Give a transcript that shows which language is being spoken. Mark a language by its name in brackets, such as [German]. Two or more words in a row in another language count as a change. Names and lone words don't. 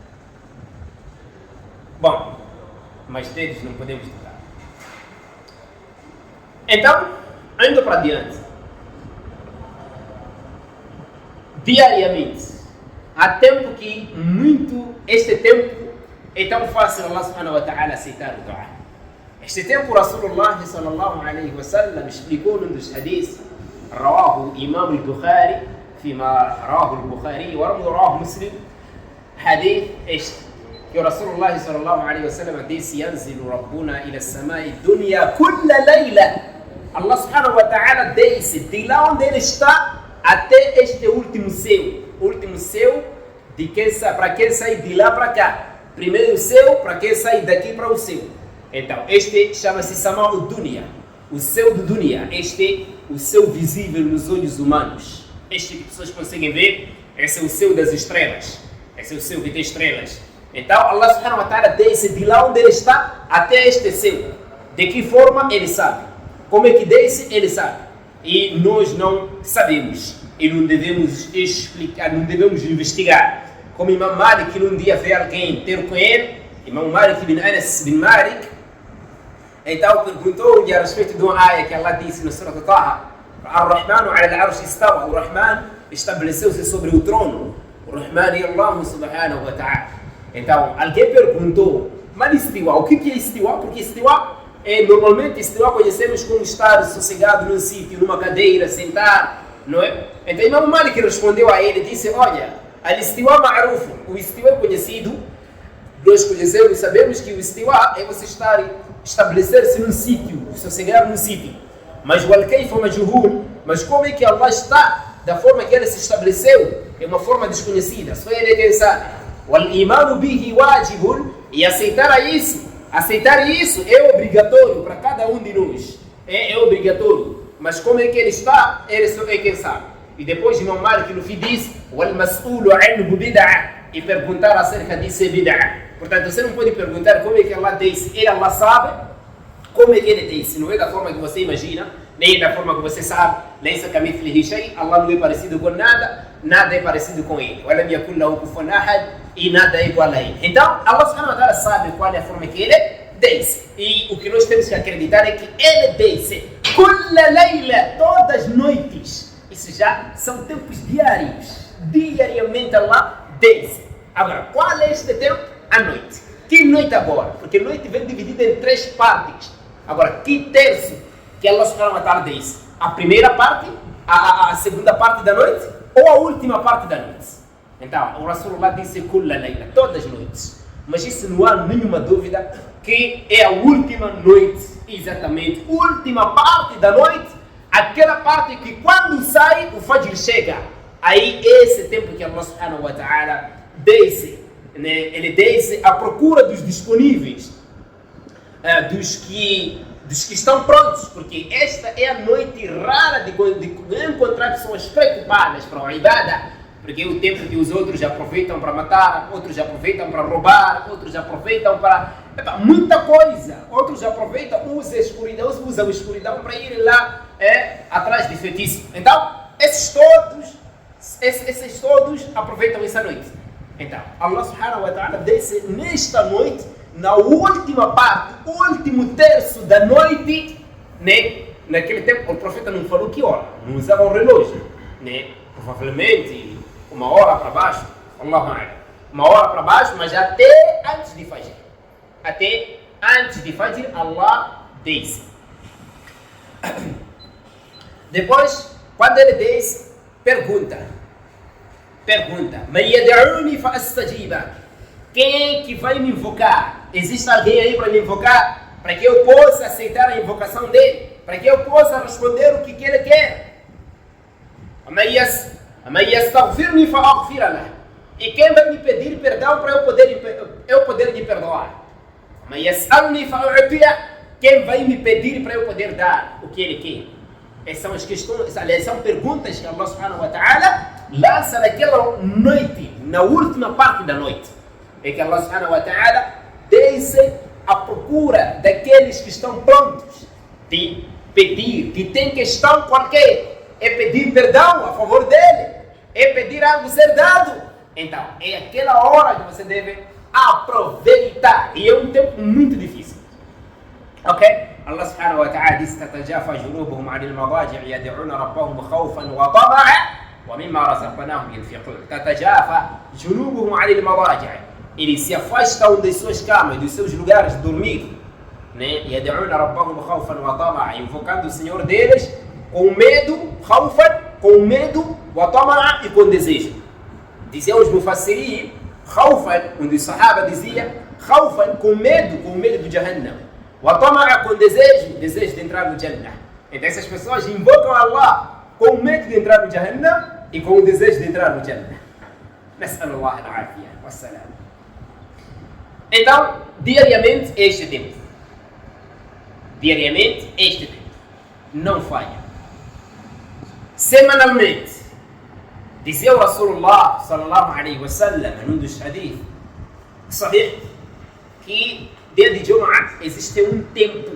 [Portuguese] Bom, mas deles não podemos tocar. Então, indo para diante, diariamente, há tempo que este tempo é tão fácil [Arabic] الله سبحانه وتعالى [Portuguese] aceitar o dua. Este tempo, [Arabic] رسول الله صلى الله عليه وسلم [Portuguese] explicou num dos hadiths, [Arabic] رواه إمام البخاري فيما رواه البخاري ورواه مسلم حديث [Portuguese] este que o [Arabic] رسول الله صلى الله عليه وسلم disse: ينزل ربنا إلى السماء الدنيا كل ليلة. الله سبحانه وتعالى [Portuguese] desce de lá onde ele está até este último céu de para quem sai de lá para cá. Primeiro o céu para quem sai daqui para o céu. Então, este chama-se [Arabic] سماء دنيا, [Portuguese] o céu do Dunya. Este o céu visível nos olhos humanos. Este que pessoas conseguem ver, esse é o céu das estrelas. Esse é o céu que tem estrelas. Então, [Arabic] الله سبحانه وتعالى [Portuguese] desce de lá onde ele está até este céu. De que forma? Ele sabe. Como é que desce? Ele sabe. E nós não sabemos. E não devemos explicar, não devemos investigar. Como Imam Malik, num dia vê alguém ter com ele, Imam Malik bin Anas bin Malik, então perguntou-lhe a respeito de uma área que Allah disse no Surah Taha: [Arabic] الرحمن على العرش استوى. [Portuguese] O Rahman estabeleceu-se sobre o trono. O Rahman é [Arabic] الله سبحانه وتعالى. [Portuguese] Então, alguém perguntou: mas istiwa, o que é istiwa? Porque istiwa normalmente istiwa conhecemos como estar sossegado num sítio, numa cadeira, sentar, não é? Então Imam Malik respondeu a ele, disse: olha, [Arabic] الاستواء معروف, [Portuguese] o istiwa é conhecido, nós conhecemos e sabemos que o istiwa é você estabelecer-se num sítio, sossegar num sítio. Mas o [Arabic] الكيف مجهول, [Portuguese] mas como é que Allah está, da forma que ele se estabeleceu, é uma forma desconhecida, só ele é quem sabe. [Arabic] والإيمان به واجب, [Portuguese] e aceitar isso é obrigatório para cada um de nós, é obrigatório. Mas como é que ele está, ele só é quem sabe. E depois Imam Malik no fim diz: [Arabic] والمسؤول عنه بدعة, [Portuguese] e perguntar acerca disso é bid'ah. Portanto, você não pode perguntar como é que Allah disse, ele Allah sabe como é que ele disse. Não é da forma que você imagina, nem da forma que você sabe. [Arabic] ليس كمثله شيء, [Portuguese] Allah não é parecido com nada, nada é parecido com ele. [Arabic] ولم يكن له كفوا أحد, [Portuguese] e nada é igual a ele. Então, [Arabic] الله سبحانه وتعالى [Portuguese] sabe qual é a forma que ele desce. E o que nós temos que acreditar é que ele desce [Arabic] كل ليلة, [Portuguese] todas as noites. Isso já são tempos diários. Diariamente Allah desce. Agora, qual é este tempo? A noite. Que noite agora? Porque a noite vem dividida em 3 partes. Agora, que terço que [Arabic] الله سبحانه وتعالى [Portuguese] desce? A primeira parte, a segunda parte da noite ou a última parte da noite? Então, o Rasulullah disse [Arabic] كل ليلة, [Portuguese] todas as noites. Mas isso não há nenhuma dúvida que é a última noite, exatamente, última parte da noite, aquela parte que quando sai o Fajr chega. Aí esse tempo que [Arabic] الله سبحانه وتعالى [Portuguese] desce, né? Ele desce à procura dos disponíveis, dos que estão prontos, porque esta é a noite rara de encontrar pessoas preocupadas para a ibadah. Porque é o tempo que os outros aproveitam para matar, outros aproveitam para roubar, outros aproveitam para muita coisa. Outros aproveitam, usam a escuridão para ir lá atrás de feitiço. Então, esses todos aproveitam essa noite. Então, [Arabic] الله سبحانه وتعالى [Portuguese] desce nesta noite, na última parte, último terço da noite, né? Naquele tempo o profeta não falou que hora, não usava um relógio, né? Provavelmente 1 hora para baixo, [Arabic] الله أعلم. [Portuguese] 1 hora para baixo, mas até antes de Fajr. Até antes de Fajr, Allah desce. Depois, quando ele desce, pergunta. [Arabic] من يدعوني فأستجيب. [Portuguese] Quem é que vai me invocar? Existe alguém aí para me invocar? Para que eu possa aceitar a invocação dele? Para que eu possa responder o que ele quer? [Arabic] من يستغفرني فأغفر له. [Portuguese] E quem vai me pedir perdão para eu poder lhe perdoar? [Arabic] من يسألني فأعطيه. [Portuguese] Quem vai me pedir para eu poder dar o que ele quer? Essas são as questões, são perguntas que [Arabic] الله سبحانه وتعالى [Portuguese] lança naquela noite, na última parte da noite. É que [Arabic] الله سبحانه وتعالى [Portuguese] desce à procura daqueles que estão prontos de pedir, que tem questão qualquer, é pedir perdão a favor dele, é pedir algo ser dado. Então, é aquela hora que você deve aproveitar. E é um tempo muito difícil. Ok? [Arabic] الله سبحانه وتعالى diz: تتجافى جنوبهم عن المضاجع يدعون ربهم خوفا وطمعا ومما رزقناهم ينفقون. تتجافى جنوبهم عن المضاجع'. [Portuguese] Eles se afastam das suas camas, dos seus lugares de dormir. né? [Arabic] يَدْعُونَ رَبَّهُمْ خَوْفًا وَطَمَعًا, [Portuguese] invocando o Senhor deles com medo, خوفا, com medo, وطمعا, e com desejo. Diziam os mufassirin, خوفا, onde os sahaba dizia, خوفا, com medo do Jahannam, وطمعا, com desejo de entrar no Jannah. Então essas pessoas invocam Allah com medo de entrar no Jahannam e com o desejo de entrar no Jannah. [Arabic] نسأل الله العافية والسلام. [Portuguese] Então, diariamente este tempo. Diariamente este tempo. Não falha. Semanalmente. Dizia o [Arabic] رسول الله صلى الله عليه وسلم, [Portuguese] num dos hadith, sahih, que dia de Jumu'ah existe um tempo.